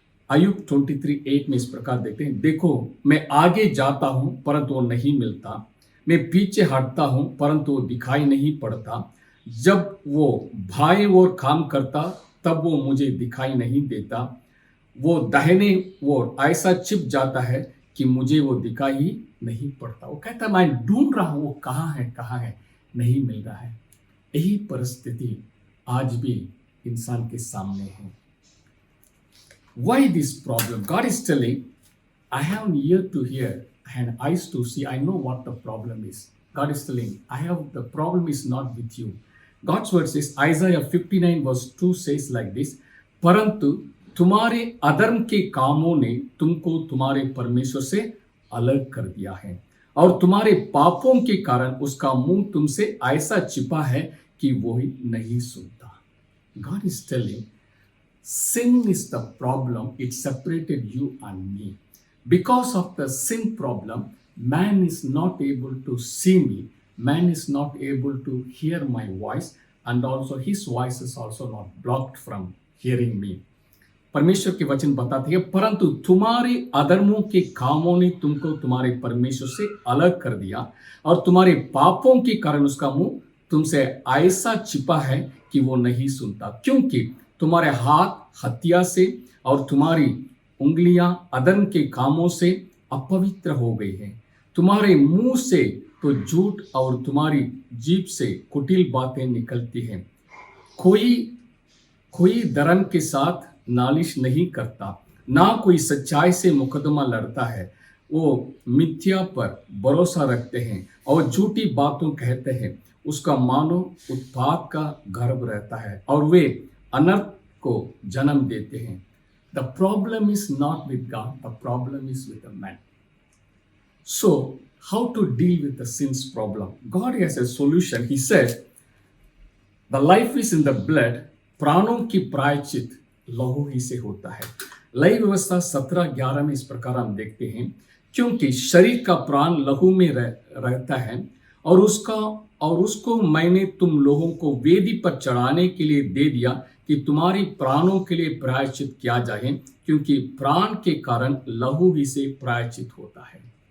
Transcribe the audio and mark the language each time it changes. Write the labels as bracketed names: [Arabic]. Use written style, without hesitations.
[Hindi] अय्यूब 23:8 में इस प्रकार देखते हैं, देखो, मैं आगे जाता हूँ परंतु वो नहीं मिलता, मैं पीछे हटता हूँ परंतु वो दिखाई नहीं पड़ता, जब वो भाई और काम करता तब वो मुझे दिखाई नहीं देता, वो दाहिने वो ऐसा छिप जाता है कि मुझे वो दिखाई नहीं पड़ता। वो कहता है, मैं ढूंढ रहा हूँ, वो कहाँ है, नहीं मिल रहा है। यही परिस्थिति आज भी इंसान के सामने है। [English] Why this problem? God is telling, I have an ear to hear and eyes to see. I know what the problem is. God is telling, the problem is not with you. God's word says, Isaiah 59 verse 2 says like this, [Hindi] परंतु तुम्हारे अधर्म के कामों ने तुमको तुम्हारे परमेश्वर से अलग कर दिया है, और तुम्हारे पापों के कारण उसका मुंह तुमसे ऐसा छिपा है कि वो ही नहीं सुनता। [English] God is telling, sin is the problem. It separated you and me. Because of the sin problem, man is not able to see me. Man is not able to hear my voice, and also his voice is also not blocked from hearing me. [Hindi] परमेश्वर के वचन बताते हैं, परंतु तुम्हारे अधर्मों के कामों ने तुमको तुम्हारे परमेश्वर से अलग कर दिया, और तुम्हारे पापों के कारण उसका मुंह तुमसे ऐसा छिपा है कि वो नहीं सुनता। क्योंकि तुम्हारे हाथ हत्या से और तुम्हारी उंगलियां अधर्म के कामों से अपवित्र हो गई हैं। तुम्हारे मुंह से तो झूठ और तुम्हारी जीभ से कुटिल बातें निकलती हैं। कोई धर्म के साथ नालिश नहीं करता, ना कोई सच्चाई से मुकदमा लड़ता है। वो मिथ्या पर भरोसा रखते हैं और झूठी बातों कहते हैं। उसका मानव उत्पात का गर्भ रहता है और वे अनर्थ को जन्म देते हैं। [English] The problem is not with God, the problem is with the man. So, how to deal with the sin's problem? God has a solution. He said, the life is in the blood, [Hindi] प्राणों की प्रायश्चित लहू ही से होता है। लय व्यवस्था 17:11 में इस प्रकार हम देखते हैं, क्योंकि शरीर का प्राण लहू में रहता है और उसको मैंने तुम लोगों को वेदी पर चढ़ाने के लिए दे दिया कि तुम्हारी प्राणों के लिए प्रायश्चित किया जाए, क्योंकि प्राण के कारण लहू ही से प्रायश्चित होता है।